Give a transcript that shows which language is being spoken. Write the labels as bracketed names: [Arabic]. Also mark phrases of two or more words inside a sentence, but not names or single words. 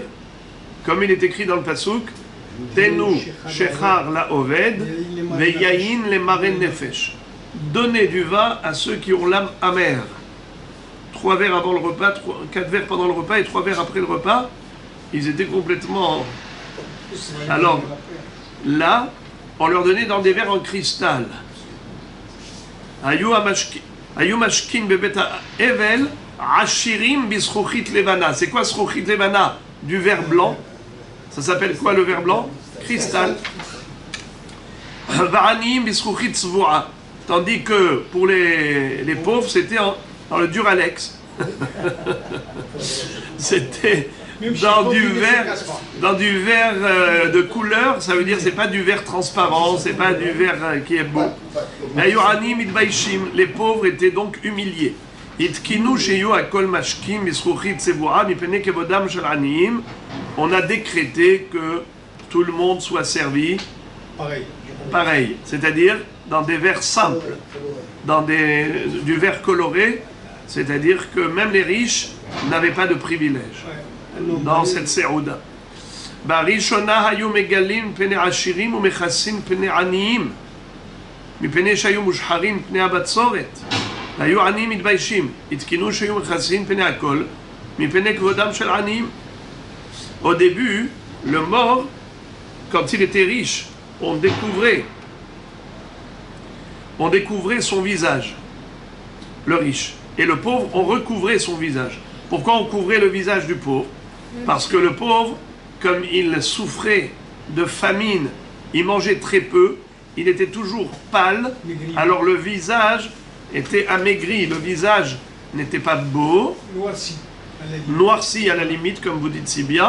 [French] Comme il est écrit dans le Passouk, [Hebrew] תנו שכר לאובד, ויין למרי נפש. [French] Donnez du vin à ceux qui ont l'âme amère. 3 verres avant le repas, 4 verres pendant le repas et 3 verres après le repas. Ils étaient complètement... Alors, là, on leur donnait dans des verres en cristal. [Hebrew] היו משקין בבית האבל, עשירים בזכוכית לבנה. [French] C'est quoi [Hebrew] זכוכית לבנה? [French] Du verre blanc. Ça s'appelle quoi le verre blanc? Cristal. [Hebrew] ועניים בזכוכית צבועה. [French] Tandis que pour les pauvres, c'était dans le Duralex. C'était dans du verre de couleur, ça veut dire c'est pas du verre transparent, c'est pas du verre qui est beau. Les pauvres étaient donc humiliés. On a décrété que tout le monde soit servi pareil, c'est-à-dire dans des verres simples, du verre coloré, c'est-à-dire que même les riches n'avaient pas de privilèges dans cette séouda. [Hebrew] בראשונה היו מגלין פני עשירים ומכסין פני עניים מפני שהיו מושחרין פני הבצורת היו עניים מתביישים התקינו שיהו מכסין פני הכל מפני כבודם של עניים. [French] Au début, le mort, quand il était riche, on découvrait son visage, le riche. Et le pauvre, on recouvrait son visage. Pourquoi on couvrait le visage du pauvre? Parce que le pauvre, comme il souffrait de famine, il mangeait très peu, il était toujours pâle, alors le visage était amaigri, le visage n'était pas beau, noirci à la limite, comme vous dites si bien.